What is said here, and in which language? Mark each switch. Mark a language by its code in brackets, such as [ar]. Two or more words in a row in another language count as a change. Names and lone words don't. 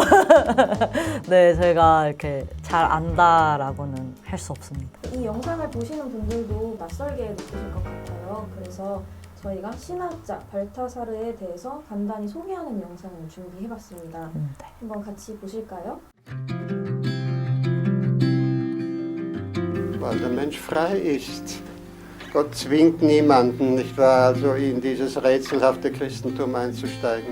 [ko] 네, 제가 이렇게 잘 안다라고는 할 수 없습니다. 이 영상을 보시는 분들도 낯설게 느끼실 것 같아요. 그래서 저희가 신학자 발타사르에 대해서 간단히 소개하는 영상을 준비해봤습니다. 네. 한번 같이 보실까요? [de] Weil der Mensch frei ist. Gott zwingt niemanden, nicht wahr, also in dieses rätselhafte Christentum einzusteigen.